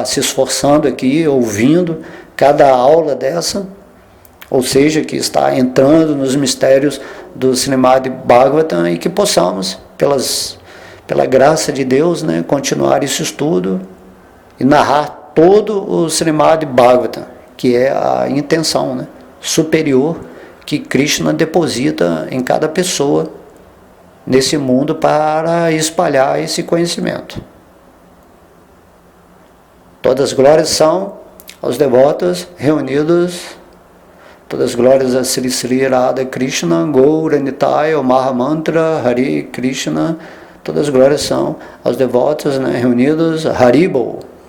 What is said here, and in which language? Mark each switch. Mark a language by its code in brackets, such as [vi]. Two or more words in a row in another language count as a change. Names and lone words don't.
[pt] se esforçando aqui, ouvindo cada aula dessa, ou seja, que está entrando nos mistérios do Srimad Bhagavatam, e que possamos, pela graça de Deus, né, continuar esse estudo e narrar todo o Srimad Bhagavatam, que é a intenção, né, superior que Krishna deposita em cada pessoa nesse mundo para espalhar esse conhecimento. Todas as glórias são aos devotos reunidos, todas as glórias a Sri Sri Radha Krishna, Gaura Nitaya, o Mahamantra, [sa] हरे कृष्ण. [pt] Todas as glórias são aos devotos, né, reunidos, Haribol.